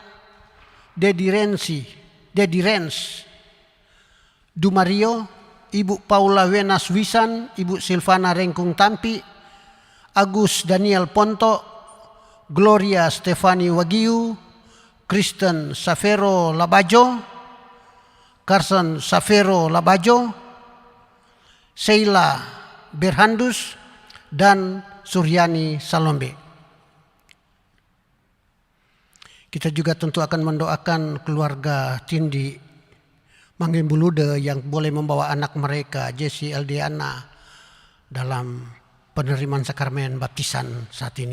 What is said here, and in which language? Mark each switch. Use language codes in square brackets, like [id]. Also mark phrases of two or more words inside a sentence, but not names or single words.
[id] Dedi Rens, Dumario, Ibu Paula Wenas Wisan, Ibu Silvana Rengkung Tampi, Agus Daniel Ponto, Gloria Stefani Wagiu, Kristen Safero Labajo, Carson Safero Labajo, Sheila Berhandus, dan Suryani Salombe. Kita juga tentu akan mendoakan keluarga Tindi Manggembulude yang boleh membawa anak mereka, Jesse Eldiana, dalam penerimaan sakramen baptisan saat ini.